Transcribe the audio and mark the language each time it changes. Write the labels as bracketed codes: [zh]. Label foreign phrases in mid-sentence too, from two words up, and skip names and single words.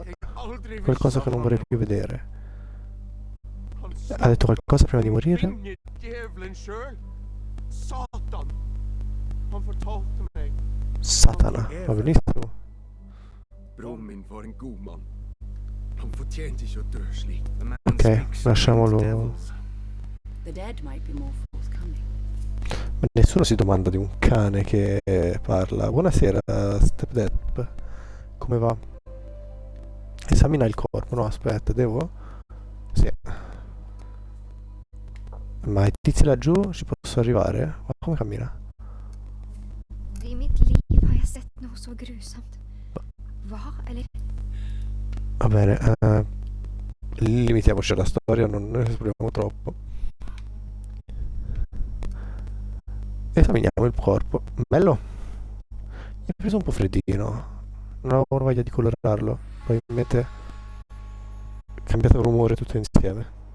[it] Qualcosa che non vorrei più vedere. Ha detto qualcosa prima di morire? Satana. Va benissimo. Ok, lasciamolo. [en] The dead might be more forthcoming. [it] Ma nessuno si domanda di un cane che parla. Buonasera, Step. Come va? Esamina il corpo. No, aspetta, devo? Sì. Ma i tizi laggiù ci posso arrivare? Ma come cammina? [sv] I mitt liv har jag sett något så grusamt. Va? Eller? [it] Va bene, limitiamoci alla storia, non ne esploriamo troppo. Esaminiamo il corpo. Bello. Mi è preso un po' freddino. Non avevo voglia di colorarlo. Probabilmente è cambiato rumore tutto insieme.